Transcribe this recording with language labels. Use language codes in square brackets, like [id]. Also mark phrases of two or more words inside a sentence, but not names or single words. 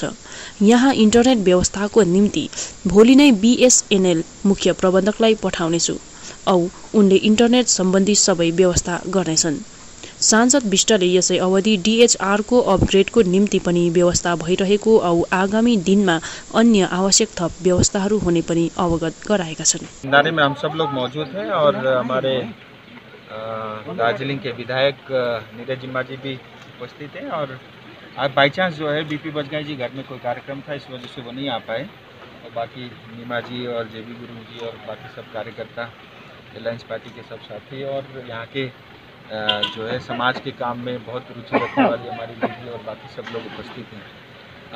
[ne] यहाँ इन्टरनेट व्यवस्थाको निम्ति भोलि नै बीएसएनएल मुख्य प्रबन्धकलाई पठाउनेछु औ उनले इन्टरनेट सम्बन्धी सबै व्यवस्था गर्नेछन्। सांसद विष्टले यसै अवधि डीएचआरको अपग्रेडको निम्ति पनि व्यवस्था भइरहेको औ आगामी दिनमा अन्य आवश्यक थप व्यवस्थाहरू हुने पनि अवगत गराएका छन्। [hi] दारे में हम सब लोग मौजूद हैं और हमारे दार्जिलिंग के विधायक नीरज जिम्मा जी भी उपस्थित हैं और आज [en] by chance [hi] जो है बीपी बजगाई जी घर में कोई कार्यक्रम था, इस वजह से वो नहीं आ पाए और बाकी नीमा जी और जेबी गुरु जी और बाकी सब कार्यकर्ता अलायंस पार्टी के सब साथी और यहाँ के जो है समाज के काम में बहुत रुचि रखने वाली हमारी दीदी और बाकी सब लोग उपस्थित हैं।